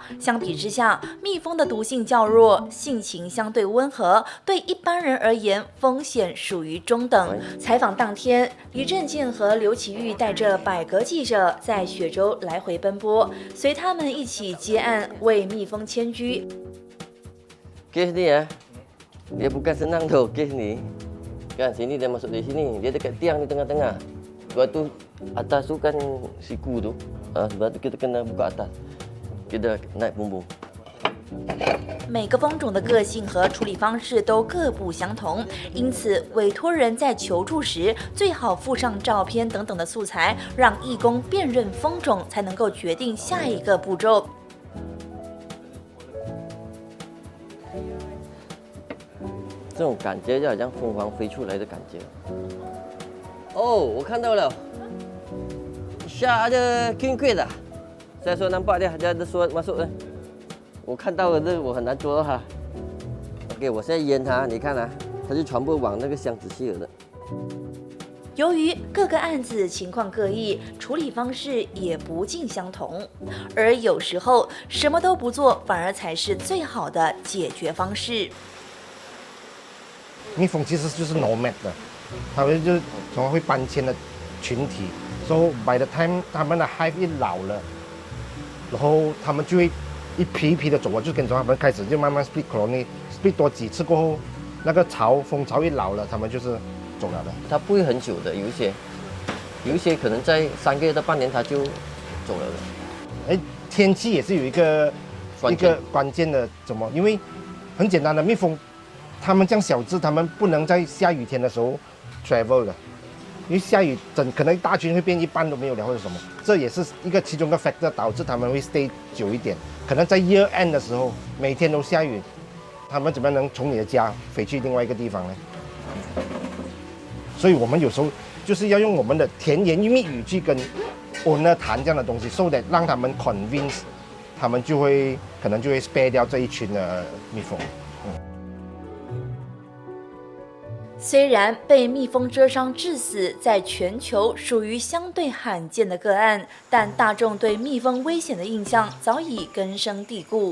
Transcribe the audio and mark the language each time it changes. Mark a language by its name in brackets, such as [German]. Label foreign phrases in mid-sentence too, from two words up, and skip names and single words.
[Chinese] 相比之下，蜜蜂的毒性较弱，性情相对温和，对一般人而言风险属于中等。采访当天，李正健和刘启玉带着100个记者在雪州来回奔波，随他们一起接案，为蜜蜂迁居。 [Malay] Kes ni ya, dia bukan senang tu kes ni. Kan sini dia masuk dari sini, dia dekat tiang di tengah-tengah. Lepas tu atas tu kan siku tu. Sebab tu kita kena buka atas. Kita naik bumbung. [Chinese] 每个蜂种的个性和处理方式都各不相同，因此委托人在求助时最好附上照片等等的素材，让义工辨认蜂种，才能够决定下一个步骤。这种感觉就好像凤凰飞出来的感觉。哦，我看到了 [Malay] ，Syah ada [English] king queen [Malay] dah. Saya suruh nampak dia ada suruh masuk 的。 [Chinese] 我看到了，这我很难捉到它。OK， 我现在淹它，你看啊，它就全部往那个箱子去了的。由于各个案子情况各异，处理方式也不尽相同，而有时候什么都不做，反而才是最好的解决方式。蜜蜂其实就是 nomad 的，它们就是总会搬迁的群体。 [English] So by the time [Chinese] 他们的 hive 一老了，然后他们就会一批一批的走。我就跟着他们开始就慢慢 [English] split colony， [Chinese] split 多几次过后，那个蜂巢一老了，他们就是走了的。它不会很久的，有一些可能在3个月到半年它就走了的。哎，天气也是有一个关键的，怎么？因为很简单的，蜜蜂它们这样小只，它们不能在下雨天的时候 travel 的，因为下雨可能一大群会变一半都没有了或者什么，这也是其中一个 factor 导致他们会 stay 久一点。可能在 [English] year end [Chinese] 的时候，每天都下雨，他们怎么能从你的家飞去另外一个地方呢？所以我们有时候就是要用我们的甜言蜜语去跟 owner 谈这样的东西， [English] so that [Chinese] 让他们 convince， 他们可能就会 spare 掉这一群的蜜蜂。虽然被蜜蜂蛰伤致死在全球属于相对罕见的个案，但大众对蜜蜂危险的印象早已根深蒂固。